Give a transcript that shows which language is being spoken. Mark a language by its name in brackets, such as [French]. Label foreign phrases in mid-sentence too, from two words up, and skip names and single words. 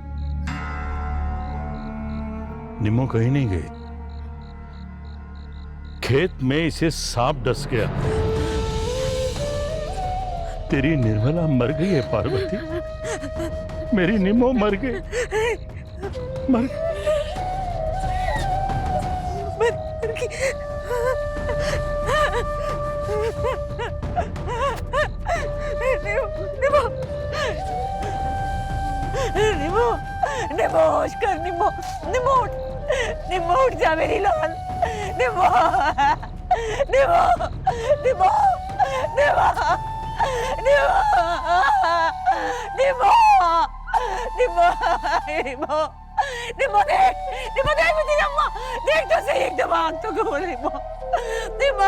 [Hindi] निम्मो कहीं नहीं गई। खेत में इसे सांप डस गया। तेरी निर्मला मर गई है पार्वती। मेरी निम्मो मर गई, मर गई। निमो निमो होश कर निमो निमो निमो उठ जा मेरी लाल निमो निमो निमो निमो निमो निमो निमो निमो निमो देख मेरी अम्मा देख तो सही एकदम आंख तो खोल निमो निमो